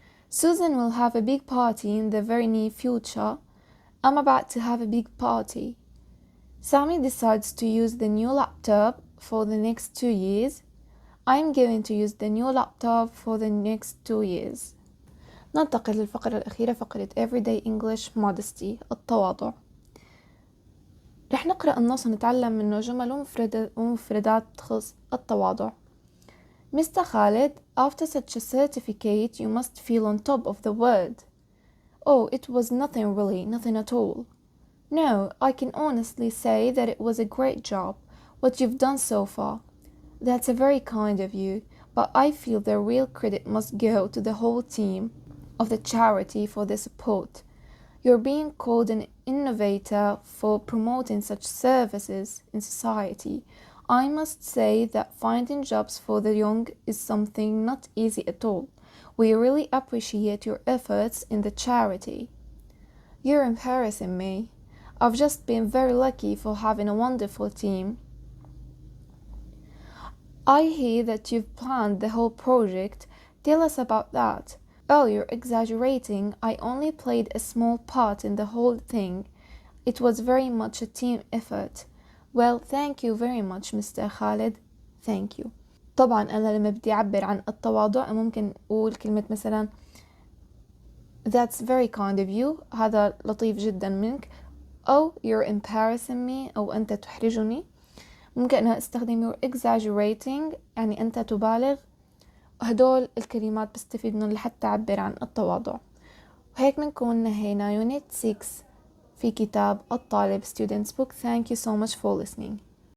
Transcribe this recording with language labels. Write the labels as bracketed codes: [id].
[en] Susan will have a big party in the very near future. I'm about to have a big party. Sammy decides to use the new laptop for the next 2 years. I'm going to use the new laptop for the next 2 years. [ar] ننتقل للفقرة الأخيرة، فقرة Everyday English Modesty، التواضع. رح نقرأ النص ونتعلم منه جمل ومفردات تخص التواضع. [en] Mr. Khalid, after such a certificate you must feel on top of the world. Oh, it was nothing really, nothing at all. No, I can honestly say that it was a great job, what you've done so far. That's very kind of you, but I feel the real credit must go to the whole team of the charity for their support. You're being called an innovator for promoting such services in society. I must say that finding jobs for the young is something not easy at all. We really appreciate your efforts in the charity. You're embarrassing me. I've just been very lucky for having a wonderful team. I hear that you've planned the whole project. Tell us about that. Oh, you're exaggerating. I only played a small part in the whole thing. It was very much a team effort. Well, thank you very much, Mr. Khalid. Thank you. [ar] طبعا أنا لما بدي أعبر عن التواضع ممكن أقول كلمة مثلا [en] That's very kind of you. [ar] هذا لطيف جدا منك. أو [en] you're embarrassing me [ar] أو أنت تحرجني. ممكن أنا أستخدم [en] you're exaggerating [ar] يعني أنت تبالغ. هدول الكلمات بستفيد منهم لحتى أعبر عن التواضع. وهيك بنكون نهينا يونت 6 في كتاب الطالب Students Book. [en] Thank you so much for listening.